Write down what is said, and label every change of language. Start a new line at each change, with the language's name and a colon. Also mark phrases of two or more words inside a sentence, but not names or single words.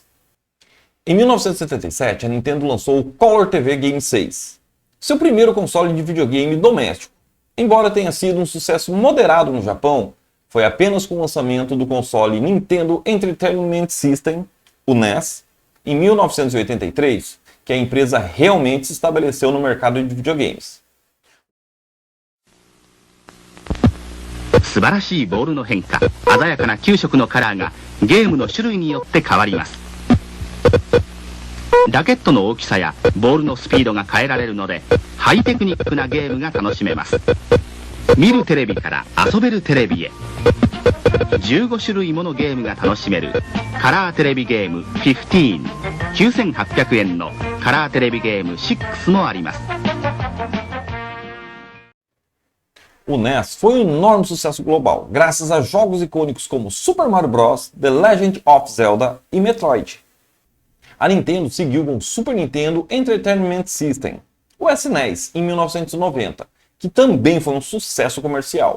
Portuguese: Em 1977, a Nintendo lançou o Color TV Game 6, seu primeiro console de videogame doméstico. Embora tenha sido um sucesso moderado no Japão, foi apenas com o lançamento do console Nintendo Entertainment System, o NES, em 1983, que a empresa realmente se estabeleceu no mercado de videogames.
Japanese: 素晴らしいボールの変化、鮮やかな9色のカラーがゲームの種類によって変わります。ラケットの大きさやボールのスピードが変えられるので、ハイテクニックなゲームが楽しめます。見るテレビから遊べるテレビへ、15種類ものゲームが楽しめるカラーテレビゲーム15、9800円のカラーテレビゲーム6もあります。
Portuguese: O NES foi um enorme sucesso global, graças a jogos icônicos como Super Mario Bros., The Legend of Zelda e Metroid. A Nintendo seguiu com o Super Nintendo Entertainment System, o SNES, em 1990, que também foi um sucesso comercial.